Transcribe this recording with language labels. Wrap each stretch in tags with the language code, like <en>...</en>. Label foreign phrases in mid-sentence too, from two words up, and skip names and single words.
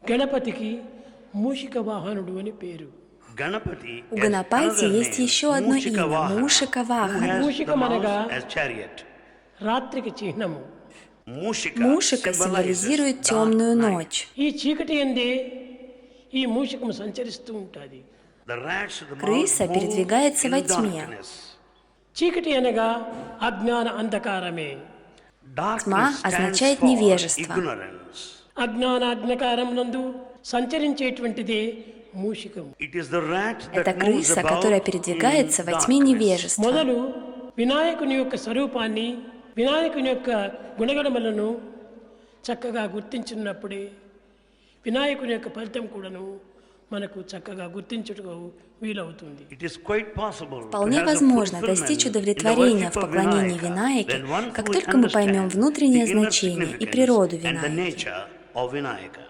<te>గణపతికి మూషిక వాహనుడు అని పేరు.</te> <ru>У Ганапати есть еще одно имя – Мушика Вахана.</ru> <te>మూషికమనగా రాత్రికి చిహ్నము.</te> <ru>Мушика символизирует темную ночь.</ru> <te>ఈ చీకటి యందే ఈ మూషికము సంచరిస్తూ ఉంటుంది.</te> <ru>Крыса передвигается во тьме.</ru> <te>చీకటి అనగా అజ్ఞాన అంధకారమే.</te> <ru>Тьма означает невежество.</ru> <te>అజ్ఞాన అంధకారం నందు సంచరించేటువంటిదే మూషికం.</te> <ru>Это крыса, которая передвигается во тьме невежества.</ru> <te>మొదలు వినాయకుని యొక్క స్వరూపాన్ని, వినాయకుని యొక్క గుణగణములను చక్కగా గుర్తించినప్పుడే వినాయకుని యొక్క ఫలితం కూడాను మనకు చక్కగా గుర్తించుటకు వీలవుతుంది.</te> <ru>Вполне возможно достичь удовлетворения в поклонении Винаяке, как только мы поймем внутреннее значение и природу Винаяки.</ru>